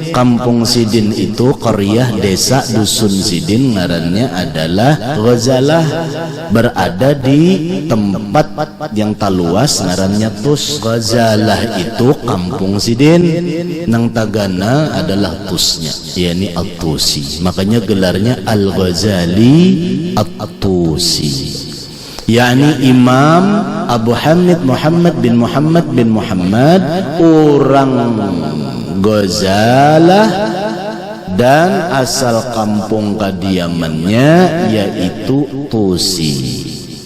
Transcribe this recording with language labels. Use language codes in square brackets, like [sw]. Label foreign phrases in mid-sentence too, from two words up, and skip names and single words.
[id] Kampung Sidin itu qaryah, desa, dusun Sidin ngarannya adalah Ghazalah, berada di tempat yang taluas ngarannya Tus. Ghazalah itu kampung Sidin, nang tagana adalah Tusnya, yakni At-Tusi. Makanya gelarnya Al-Ghazali At-Tusi, yakni Imam Abu Hamid Muhammad bin Muhammad, orang Ghazalah, dan asal kampung kediamannya yaitu Tusi.